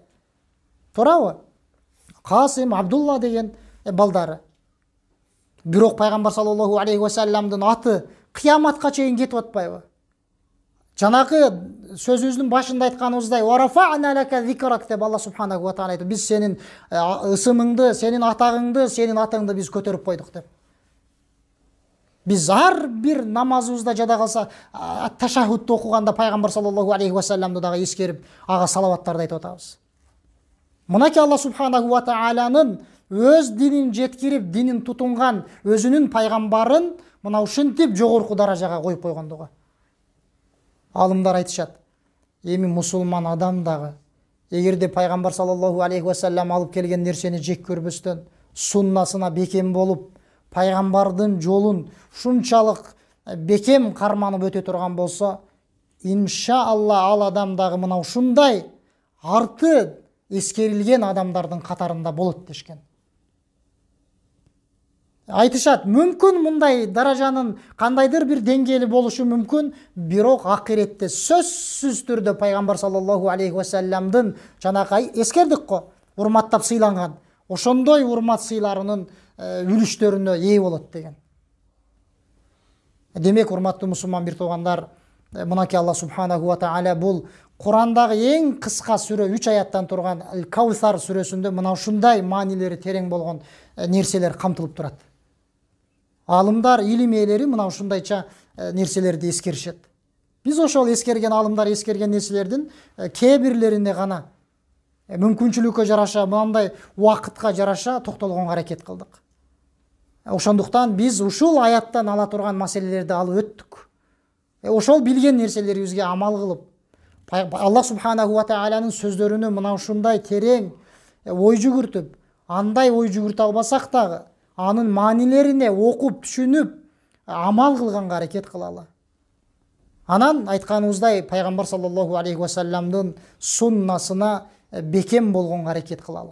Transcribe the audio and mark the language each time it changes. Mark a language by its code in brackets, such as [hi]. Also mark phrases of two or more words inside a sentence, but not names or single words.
[ky] Туурабы? Касым, Абдулла деген балдары. Бирок пайгамбар [ar] صلى الله عليه وسلم [ky] аты кыяматка чейин кетип атпайбы? Жанагы сөзүбүздүн башында айтканыбыздай, [ar] "ورفعنا لك ذكرك" [ky] деп [ar] الله سبحانه وتعالى [ky] айтты. Биз сенин ысымыңды, сенин атагыңды, сенин атыңды биз көтөрүп койдук деп. Биз ар бир намазыбызда жада калса, ташаххудду окуганда пайгамбар [ar] صلى الله عليه وسلم [ky] дагы эскерип, ага салаваттарды айтып атабыз. Мынакей [ar] الله سبحانه وتعالى [ky] өз динин жеткирип, динин тутунган өзүнүн пайгамбарын мына ушинтип жогорку даражага коюп койгондугу. Алымдар айтышат, эми мусулман адам дагы эгерде пайгамбар [ar] صلى الله عليه وسلم [ky] алып келген нерсени жек көрбөстөн, суннасына бекем болуп, пайгамбардын жолун ушунчалык бекем карманып өтө турган болсо, иншаалла ал адам дагы мына ушундай арты эскерилген адамдардын катарында болот дешкен. Айтышат, мүмкүн мындай даражанын кандайдыр бир деңгээли болушу мүмкүн, бирок акыретте сөзсүз түрдө пайгамбар [ar] صلى الله عليه وسلم [ky] жанакай эскердик го, урматтап сыйланган, ошондой урмат сыйларынын үлүштөрүнө ээ болот деген. Демек, урматтуу мусулман бир туугандар, мынакей [ar] الله سبحانه وتعالى [ky] бул Курандагы эң кыска сүрө 3 аяттан турган Каусар сүрөсүндө мына ушундай маанилери терең болгон нерселер камтылып турат. Алымдар, илим ээлери мына ушундайча нерселерди эскеришет. Биз ошол эскерген алымдар эскерген нерселердин кээ бирлерине гана мүмкүнчүлүккө жараша, мындай убакытка жараша токтолгонго аракет кылдык. Ошондуктан биз ушул аяттан ала турган маселелерди алып өттүк. Ошол билген нерселерибизге амал кылып, [ar] الله سبحانه وتعالى [ky] сөздөрүнө мына ушундай терең ой жүгүртүп, андай ой жүгүртө албасак дагы, анын маанилерине окуп, түшүнүп, амал кылганга аракет кылалы. Анан айтканыбыздай пайгамбар [ar] صلى الله عليه وسلم [ky] суннасына бекем болгонго аракет кылалы.